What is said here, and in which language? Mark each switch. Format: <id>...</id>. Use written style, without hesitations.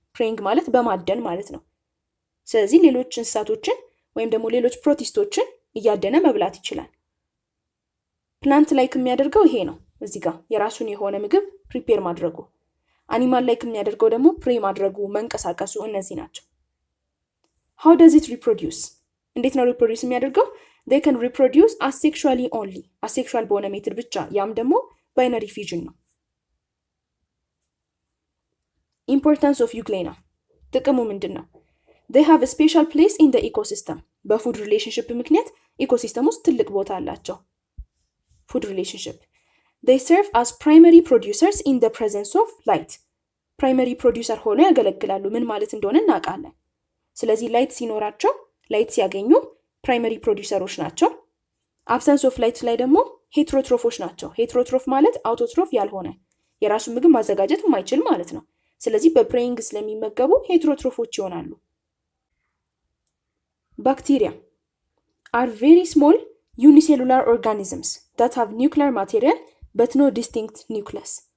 <am>preying ማለት በማደን ማለት ነው። ስለዚህ ሌሎች እንስሳቶችን ወይም ደግሞ ሌሎች ፕሮቲስቶችን እያደነ መብላት ይችላል። ፕላንት ላይክ የሚያደርገው ይሄ ነው። እዚህ ጋር የራሱን የሆነ ምግብ ፕሪፔር ማድረጉ። አኒማል ላይክ የሚያደርገው ደግሞ ፕሬ ማድረጉ፣ መንቀሳቀሱ፣ እነዚህ ናቸው።</am> <en>How does it reproduce?</en> <am>እንዴት ነው ሪፕሮዲውስ የሚያደርገው?</am> <en>They can reproduce asexually only.</en> <am>asexual በሆነ ሜትድ ብቻ፣ ያም ደግሞ ባይነሪ ፊዥን ነው።</am> <en>Importance of Euglena.</en> <am>ጥቅሙ ምንድን ነው?</am> <en>They have a special place in the ecosystem.</en> <am>በፉድ ሪሌሽንሽፕ ምክንያት ኢኮሲስተም ውስጥ ትልቅ ቦታ አላቸው። ፉድ ሪሌሽንሽፕ</am> <en>they serve as primary producers in the presence of light.</en> <am>primary producer ሆነው ያገለግላሉ። ምን ማለት እንደሆነ እናውቃለን። ስለዚህ ላይት ሲኖራቸው፣ ላይት ሲያገኙ ፕራይመሪ ፕሮዲውሰሮች ናቸው። አብሰንስ ኦፍ ላይት ላይ ደግሞ ሄትሮትሮፎች ናቸው። ሄትሮትሮፍ ማለት አውቶትሮፍ ያልሆነ የራሱን ምግብ ማዘጋጀት የማይችል ማለት ነው። ስለዚህ በፕሬይንግ ስለሚመገቡ ሄትሮትሮፎች ይሆናሉ። ባክቴሪያ</am> <en>are very small unicellular organisms that have nuclear material but no distinct nucleus.</en>